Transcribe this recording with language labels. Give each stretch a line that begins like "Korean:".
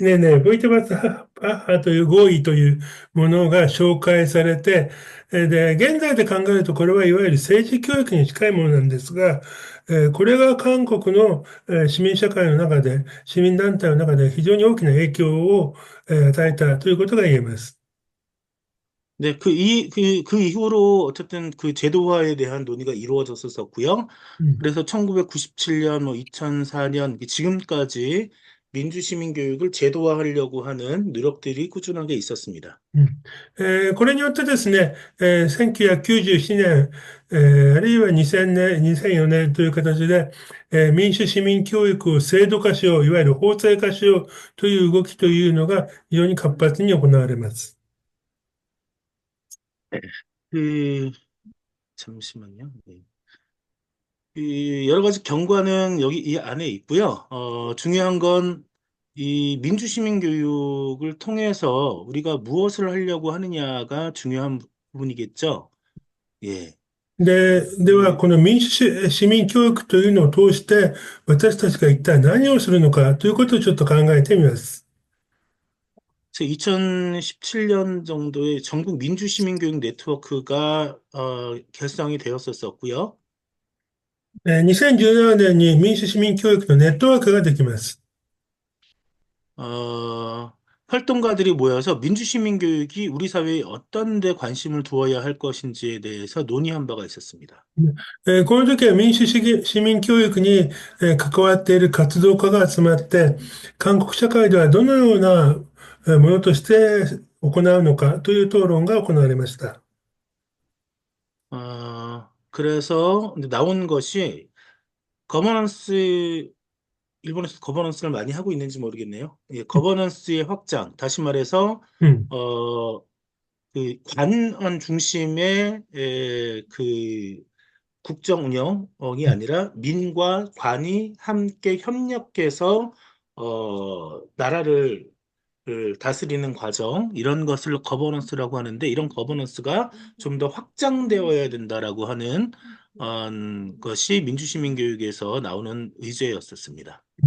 Japanese: ねえねえ、ボイテバスハッハという合意というものが紹介されて、で、現在で考えるとこれはいわゆる政治教育に近いものなんですが、これが韓国の市民社会の中で、市民団体の中で非常に大きな影響を与えたということが言えます。
Korean: 네, 그 이후로 어쨌든 그 제도화에 대한 논의가 이루어졌었고요.
Japanese: うん。
Korean: 그래서 1997년, 뭐 2004년, 지금까지 민주시민 교육을 제도화하려고 하는 노력들이 꾸준하게 있었습니다.
Japanese: うん。これによってですね、1997年、あるいは2000年、2004年という形で、民主市民教育を制度化しよう、いわゆる法制化しようという動きというのが非常に活発に行われます。
Korean: 네. 그, 잠시만요. 네. 여러 가지 경과는 여기 이 안에 있고요. 중요한 건 이 민주시민 교육을 통해서 우리가 무엇을 하려고 하느냐가 중요한 부분이겠죠. 예.
Japanese: では、 그 この民主市民教育というのを通して、私たちが一体何をするのかということをちょっと考えてみます。
Korean: 2017년 정도에 전국 민주시민교육 네트워크가 결성이 되었었고요.
Japanese: 2017年に民主市民教育のネットワークができます。
Korean: 어, 활동가들이 모여서 민주시민교육이 우리 사회에 어떤 데 관심을 두어야 할 것인지에 대해서 논의한 바가 있었습니다.
Japanese: この時は民主主義市民教育に関わっている活動家が集まって、韓国社会ではどのようなものとして行うのかという討論が行われました。
Korean: 그래서 이제 나온 것이 거버넌스, 일본에서 거버넌스를 많이 하고 있는지 모르겠네요. 예, 거버넌스의 확장, 다시 말해서,
Japanese: うん。
Korean: 어, 그 관원 중심의 그 국정 운영이 아니라 민과 관이 함께 협력해서 나라를 다스리는 과정 이런 것을 거버넌스라고 하는데 이런 거버넌스가 좀 더 확장되어야 된다라고 하는 것이 민주시민 교육에서 나오는 의제였었습니다.